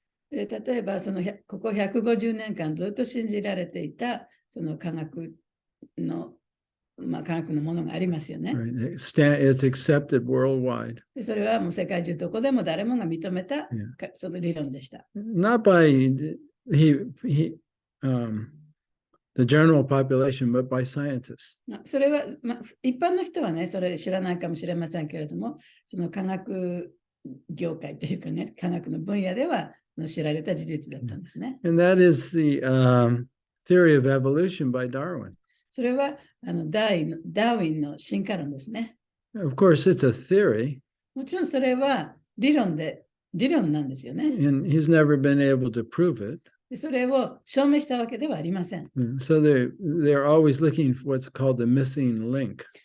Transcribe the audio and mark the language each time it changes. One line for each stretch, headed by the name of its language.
Japanese: 例えばここ150年間ずっと信じられていたその科学のものがありますよね。
English: Right. It's accepted worldwide.
Japanese: でそれはもう世界中どこでも誰もが認めたその理論でした。
English: Not by the general population, but by scientists.
Japanese: それは、一般の人はね、それ知らないかもしれませんけれども、その科学業界というかね、科学の分野では知られた事実だったんですね。
English: And that is the theory of evolution by Darwin.
Japanese: それはダーウィンの進化論ですね。
English: Of course, it's a theory.
Japanese: もちろんそれは理論で理論なんですよね。
English: and he's never been able to prove it.
Japanese: でそれを証明したわけではありません。
English: So they're always looking for what's called the missing link.